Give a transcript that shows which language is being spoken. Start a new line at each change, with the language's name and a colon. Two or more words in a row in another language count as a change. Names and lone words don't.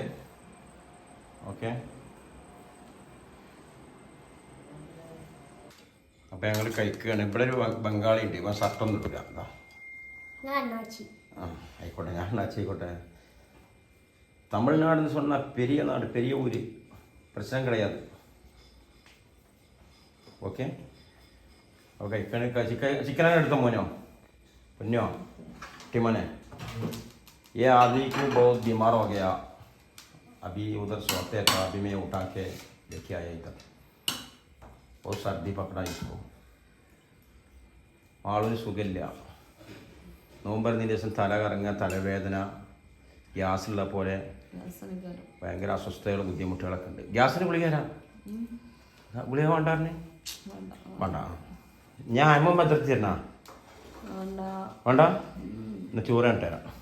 Malayalam: ഓക്കെ, അപ്പം ഞങ്ങൾ കഴിക്കുകയാണ്. ഇവിടെ ഒരു ബംഗാളി ഉണ്ട്, ഇവൻ ഷർട്ടൊന്നും ഇട്ടില്ല. ആയിക്കോട്ടെ, ഞാൻ ആയിക്കോട്ടെ.
Tamil: തമിഴ്നാടെന്ന് சொன்னால் பெரிய நாடு, பெரிய ஊர், பிரச்சனை கிடையாது.
Hindi: ओके ओके चिकन
Malayalam: എടുത്ത മോനോ പൊന്നോ
Hindi: टिमने ये आदमी को बहुत बीमार हो गया, अभी उधर सोते था, अभी मैं उठा के लेके आया इधर. बहुत सर्दी पकड़ा इसको,
Malayalam: ആളൊരു സുഖമില്ല. നോമ്പറിന് ദിവസം തല കറങ്ങുക, തലവേദന, ഗ്യാസുള്ള പോലെ ഭയങ്കര അസ്വസ്ഥതകളും ബുദ്ധിമുട്ടുകളൊക്കെ ഉണ്ട്. ഗ്യാസിന് ഗുളിക തരാം. ഗുളിക വേണ്ടാറിന് വേണ്ട. ഞാൻ അമ്മ എത്തിർത്തി തരണ വേണ്ട, എന്നാ ചോറ് തരാം.